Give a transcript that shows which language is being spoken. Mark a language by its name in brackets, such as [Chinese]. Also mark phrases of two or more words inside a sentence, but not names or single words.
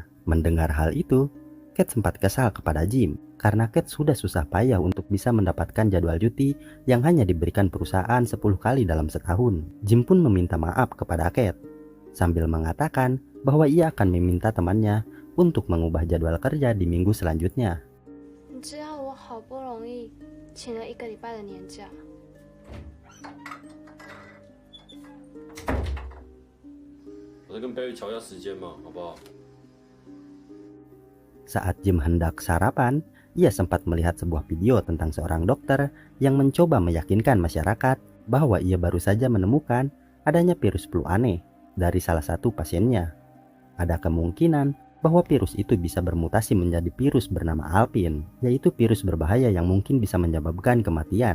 [Indonesian] Mendengar hal itu, Kate sempat kesal kepada Jim karena Kate sudah susah payah untuk bisa mendapatkan jadwal cuti yang hanya diberikan perusahaan 10 kali dalam setahun. Jim pun meminta maaf kepada Kate sambil mengatakan bahwa ia akan meminta temannya untuk mengubah jadwal kerja di minggu selanjutnya. [Chinese] 你知道我好不容易请了1个礼拜的年假。我再跟 Barry 瞧一下时间嘛，好不好？ [Indonesian] Saat Jim hendak sarapan, ia sempat melihat sebuah video tentang seorang dokter yang mencoba meyakinkan masyarakat bahwa ia baru saja menemukan adanya virus flu aneh dari salah satu pasiennya. Ada kemungkinan bahwa virus itu bisa bermutasi menjadi virus bernama Alpin, yaitu virus berbahaya yang mungkin bisa menyebabkan kematian.